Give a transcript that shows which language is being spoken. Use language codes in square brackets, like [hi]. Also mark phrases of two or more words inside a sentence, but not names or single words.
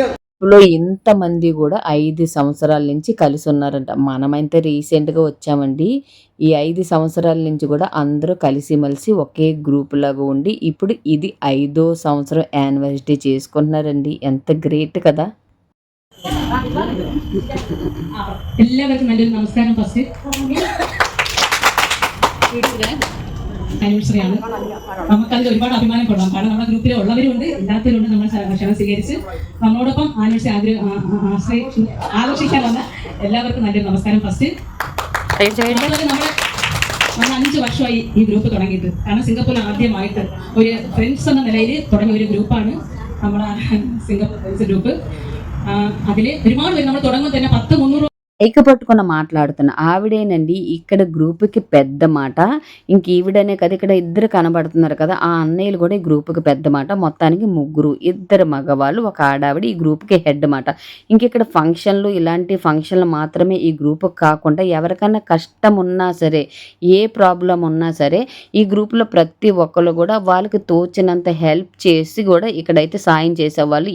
[te] లో ఇంతమంది కూడా 5 సంవత్సరాల నుంచి కలిసి ఉన్నారంట. మనమైతే రీసెంట్గా వచ్చామండి. ఈ 5 సంవత్సరాల నుంచి కూడా అందరూ కలిసిమెలిసి ఒకే గ్రూప్ లాగా ఉండి ఇప్పుడు ఇది 5వ సంవత్సరం యానివర్సరీ చేసుకుంటున్నారండి. ఎంత గ్రేట్ కదా. [ml] എല്ലാവർക്കും നല്ലൊരു നമസ്കാരം. [en] first anniversaryയാണ്, [ml] നമുക്കതിൽ ഒരുപാട് അഭിമാനം കൊള്ളാം. കാരണം നമ്മുടെ ഗ്രൂപ്പിൽ ഉള്ളവരുണ്ട്, ഇല്ലാത്തവരുണ്ട്. നമ്മൾ ക്ഷണം സ്വീകരിച്ച് നമ്മളോടൊപ്പം ആനിവേഴ്സറി ആഘോഷിക്കാൻ വന്ന എല്ലാവർക്കും നല്ലൊരു നമസ്കാരം. ഫസ്റ്റ് നമ്മൾ 5 വർഷമായി ഈ ഗ്രൂപ്പ് തുടങ്ങിയിട്ട്. കാരണം സിംഗപ്പൂരിൽ ആദ്യമായിട്ട് ഒരു ഫ്രണ്ട്സ് എന്ന നിലയിൽ തുടങ്ങിയ ഒരു ഗ്രൂപ്പാണ് നമ്മുടെ സിംഗപ്പൂർ ഫ്രണ്ട്സ് ഗ്രൂപ്പ്. അതിൽ ഒരുപാട് പേര് നമ്മൾ തുടങ്ങുമ്പോൾ തന്നെ 10-300 [te] ఎక్క పట్టుకున్న మాట్లాడుతున్న ఆవిడేనండి ఇక్కడ గ్రూప్కి పెద్ద మాట. ఇంక ఈవిడనే కదా, ఇక్కడ ఇద్దరు కనబడుతున్నారు కదా, ఆ అన్నయ్యలు కూడా ఈ గ్రూప్కి పెద్ద మాట. మొత్తానికి 3, 2 మగవాళ్ళు, 1 ఆడావిడ ఈ గ్రూప్కి హెడ్ మాట. ఇంక ఇక్కడ ఫంక్షన్లు, ఇలాంటి ఫంక్షన్లు మాత్రమే ఈ గ్రూప్కి కాకుండా ఎవరికైనా కష్టం ఉన్నా సరే, ఏ ప్రాబ్లం ఉన్నా సరే ఈ గ్రూప్లో ప్రతి ఒక్కరు కూడా వాళ్ళకి తోచినంత హెల్ప్ చేసి కూడా ఇక్కడైతే సాయం చేసేవాళ్ళు.